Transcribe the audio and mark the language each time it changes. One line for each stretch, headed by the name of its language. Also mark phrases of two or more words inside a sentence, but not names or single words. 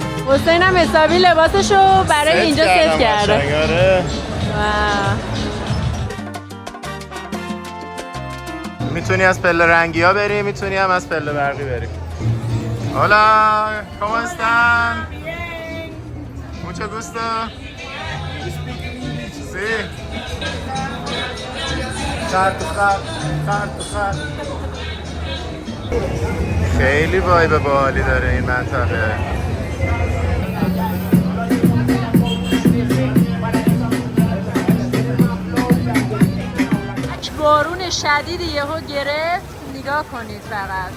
Persian: حسین هم حسابی لباسشو برای اینجا ست کرده. میتونی از پله رنگی ها بری، میتونی هم از پله برقی بری.
Spanish: Hola, ¿cómo están? Mucho gusto. Sí.
Persian: خیلی وایب باحالی داره این منطقه. بارون شدیدی یهو گرفت، نگاه کنید فقط.